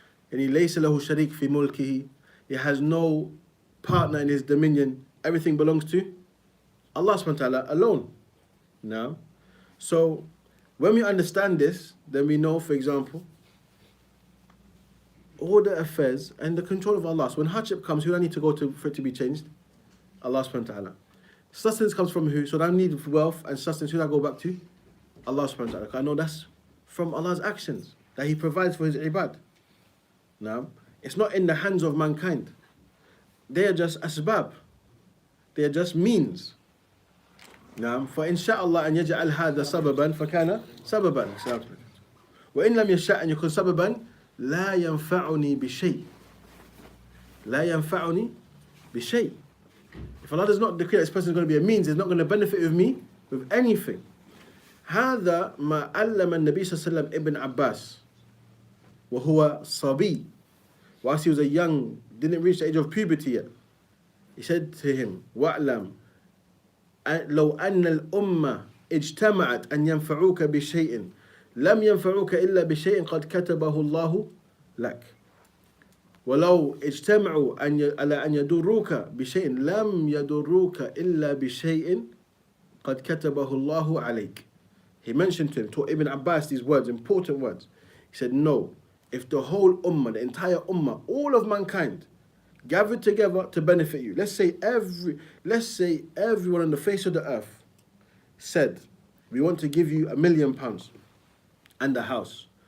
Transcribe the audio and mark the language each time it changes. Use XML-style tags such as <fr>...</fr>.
<ar>And he ليس له شريك في ملكه.</ar> <en>He has no partner in his dominion. Everything belongs to Allah subhanahu wa ta'ala alone. Now, so when we understand this, then we know, for example, all the affairs and the control of Allah. So when hardship comes, who do I need to go to for it to be changed? Allah subhanahu wa ta'ala. Sustenance comes from who? So I need wealth and sustenance. Who do I go back to? Allah subhanahu wa ta'ala. I know that's from Allah's actions that He provides for His ibad. Now, it's not in the hands of mankind. They are just asbab. They are just means.</en> <ar>Now, فإن شاء الله أن يجعل هذا سببا فكان سببا. وإن لم يشاء أن يكون سببا لا ينفعني بشيء. لا ينفعني بشيء.</ar> <en>If Allah does not declare this person is going to be a means, it's not going to benefit with me with anything.</en> <ar>هذا ما علم النبي صلى الله عليه وسلم ابن عباس وهو صبي.</ar> <en>Whilst he was a young, didn't reach the age of puberty yet. He said to him,</en> <ar>وَأْلَمْ لو أن الأمة اجتمعت أن ينفعوك بشيء لم ينفعوك إلا بشيء قد كتبه الله لك. ولو اجتمعوا على أن يضروك بشيء لم يضروك إلا بشيء قد كتبه الله عليك.</ar> <en>He mentioned to him, to Ibn Abbas, these words, important words. He said, no, if the whole ummah, the entire ummah, all of mankind, gathered together to benefit you. Let's say everyone on the face of the earth said, we want to give you £1 million and a house.</en>